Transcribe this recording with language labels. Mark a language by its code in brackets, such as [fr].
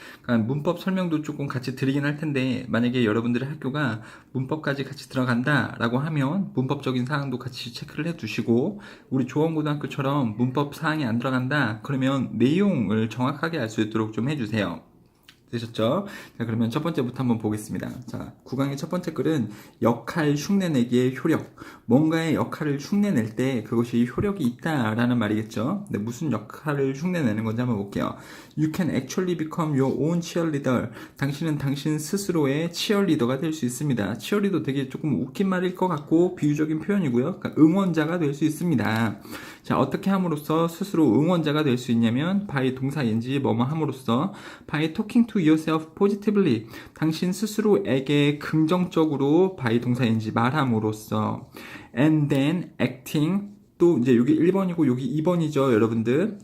[ko] 그러니까 문법 설명도 조금 같이 드리긴 할 텐데, 만약에 여러분들의 학교가 문법까지 같이 들어간다 라고 하면 문법적인 사항도 같이 체크를 해 두시고, 우리 조원고등학교처럼 문법 사항이 안 들어간다 그러면 내용을 정확하게 알 수 있도록 좀 해주세요. 되셨죠? 자, 그러면 첫 번째부터 한번 보겠습니다. 자, 9강의 첫 번째 글은 역할 흉내내기의 효력. 뭔가의 역할을 흉내낼 때 그것이 효력이 있다라는 말이겠죠? 네, 무슨 역할을 흉내내는 건지 한번 볼게요. [en] You can actually become your own cheerleader. [ko] 당신은 당신 스스로의 치어리더가 될 수 있습니다. 치어리더 되게 조금 웃긴 말일 것 같고 비유적인 표현이고요. 그러니까 응원자가 될 수 있습니다. 자, 어떻게 함으로써 스스로 응원자가 될 수 있냐면 by 동사 ing 뭐뭐 함으로써 [en] by talking to yourself positively [ko] 당신 스스로에게 긍정적으로 by 동사 ing 말함으로써 [en] and then acting [ko] 또 이제 여기 1번이고 여기 2번이죠, 여러분들.